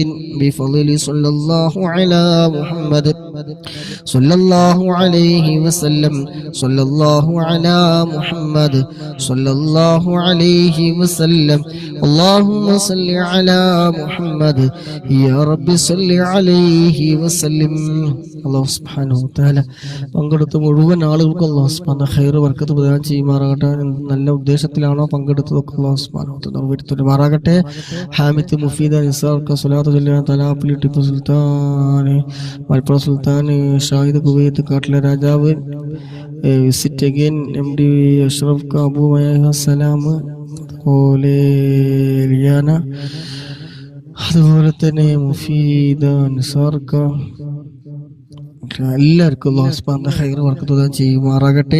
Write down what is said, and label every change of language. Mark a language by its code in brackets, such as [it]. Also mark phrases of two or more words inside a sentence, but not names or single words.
[ar] بفضل صلى الله على محمد صلى الله عليه وسلم. صلى الله على محمد صلى الله عليه وسلم. اللهم صل على محمد يا رب صل عليه وسلم. الله سبحانه وتعالى [ml] പങ്കെടുത്ത മുഴുവൻ ആളുകൾക്കും [ar] الله سبحانه [ml] ഖൈർ ബർക്കത്ത് പ്രദാനം ചെയ്യുമാറാകട്ടെ. നല്ല ഉദ്ദേശത്തിലാണോ പങ്കെടുത്തതൊക്കെ [ar] الله سبحانه [ml] നിറവേറ്റുമാറാകട്ടെ. ഹാമിദ് മുഫീദ നിസാർക്ക് സ്വലാത്ത് ചൊല്ലുക. തലാപ്പലി ടിപ്പു സുൽത്താൻ, മലപ്പുറം സുൽത്താൻ, ഷാഹിദ് കുവൈത്ത്, കാട്ടിലെ രാജാവ്, [en] visit again [ml] MD അഷ്റഫ് കാബു സലാം, അതുപോലെ ലിയാന, അതുപോലെ തന്നെ മുഫീദ നിസാർക്ക, എല്ലാവർക്കും [ar] الله سبحانه [ml] ഖൈർ ബർക്കത്ത് പ്രദാനം ചെയ്യുമാറാകട്ടെ.